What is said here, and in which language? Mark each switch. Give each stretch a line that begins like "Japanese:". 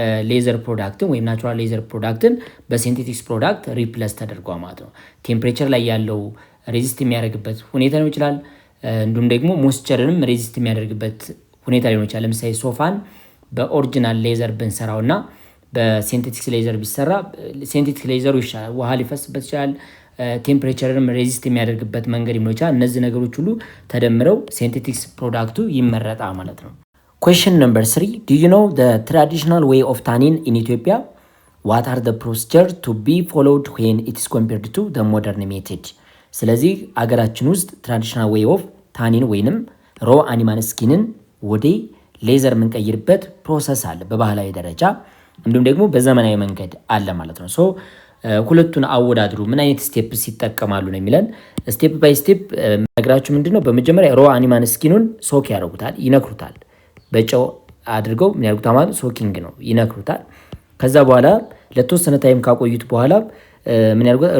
Amharic: ሌዘር ፕሮዳክትን ወይም ናቹራል ሌዘር ፕሮዳክትን በሲንቴቲክስ ፕሮዳክት ሪፕሌስ ተደርጓል ማለት ነው። ቴምፕሬቸር ላይ ያለው ሬዚስት የሚያደርግበት ሁኔታ ሊሆን ይችላል። እንዲሁም ደግሞ ሞይስቸርንም ሬዚስት የሚያደርግበት ሁኔታ ሊሆን ይችላል። ለምሳሌ ሶፋን በኦሪጂናል ሌዘር ብንሰራው እና በሲንቴቲክስ ሌዘር ቢሰራ ሲንቴቲክስ ሌዘሩ ይሻላል፣ ውሃ ሊፈስበት ይችላል። ቴምፕሬቸርንም ሬዚስት የሚያደርግበት መንገድ ሊሆን ይችላል። እነዚህ ነገሮች ሁሉ ተደምረው ሲንቴቲክስ ፕሮዳክቱ ይመረጣል ማለት ነው።
English: question number 3 do you know the traditional way of tanning in Ethiopia? What are the procedures to be followed when it is compared to the modern method?
Amharic: ስለዚህ አገራችን ውስጥ ትራዲሽናል ዌይ ኦፍ ታኒን ወይንም ሮ አኒማል ስኪንን ወደ ሌዘር የምንቀይርበት ፕሮሰስ አለ በባህላዊ ደረጃ፣ እንዲሁም ደግሞ በዘመናዊ መንገድ አለ ማለት ነው። ሁለቱን አወዳድሩ፣ ምን አይነት ስቴፕስ ይጠቀማሉ ነው የሚለን። ስቴፕ ባይ ስቴፕ ነግራችሁ ምንድነው። በመጀመሪያ ሮ አኒማል ስኪኑን ሶክ ያደርጉታል፣ ይነክሩታል። በጨው አድርገው ምን ያደርጉታል ማለት ሶኪንግ ነው፣ ይነክሩታል። ከዛ በኋላ ለተወሰነ ታይም ካቆዩት በኋላ ምን ያደርጉታል?